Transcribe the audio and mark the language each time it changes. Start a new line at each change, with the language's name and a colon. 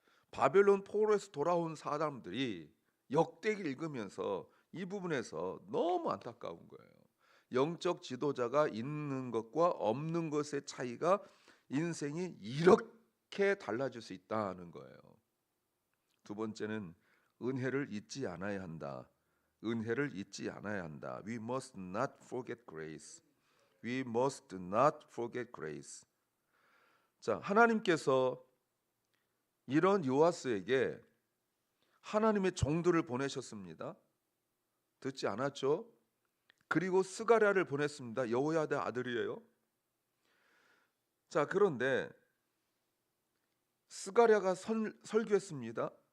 Korean: 바벨론 포로에서 돌아온 사람들이 역대기 읽으면서 이 부분에서 너무 안타까운 거예요. 영적 지도자가 있는 것과 없는 것의 차이가 인생이 이렇게 달라질 수 있다는 거예요. 두 번째는 은혜를 잊지 않아야 한다. 은혜를 잊지 않아야 한다.
English: We must not forget grace. We must not forget grace.
Korean: 자, 하나님께서 이런 요아스에게 하나님의 종들을 보내셨습니다. 듣지 않았죠? 그리고 스가랴를 보냈습니다. 여호야다 아들이에요. 자, 그런데 스가랴가 설교했습니다.